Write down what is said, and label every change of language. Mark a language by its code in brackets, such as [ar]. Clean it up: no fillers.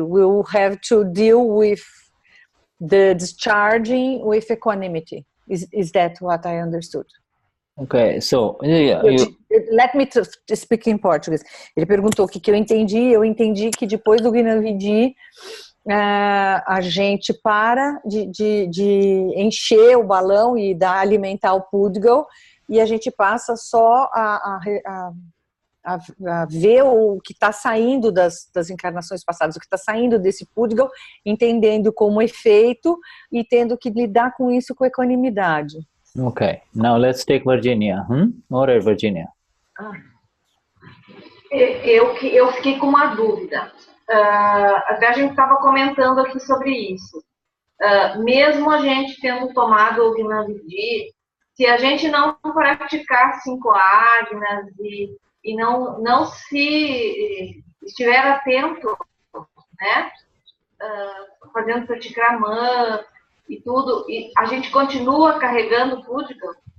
[en] We will have to deal with the discharging with equanimity. Is that what I understood? Okay, so let me speak in Portuguese. [pt] Ele perguntou o que eu entendi. Eu entendi que depois do Gnani, a gente para de encher o balão e alimentar o Pudgal, e a gente passa só a ver o que está saindo das encarnações passadas, o que está saindo desse Pudgal, entendendo como efeito e tendo que lidar com isso com equanimidade. [en] Okay, now let's take Virginia. All right, Virginia. [pt] Eu fiquei com uma dúvida. Até a gente estava comentando aqui sobre isso. Mesmo a gente tendo tomado o Gnani, se a gente não praticar 5 agnas e não se estiver atento, né, fazendo praticramã e tudo, e a gente continua carregando o Pudgal?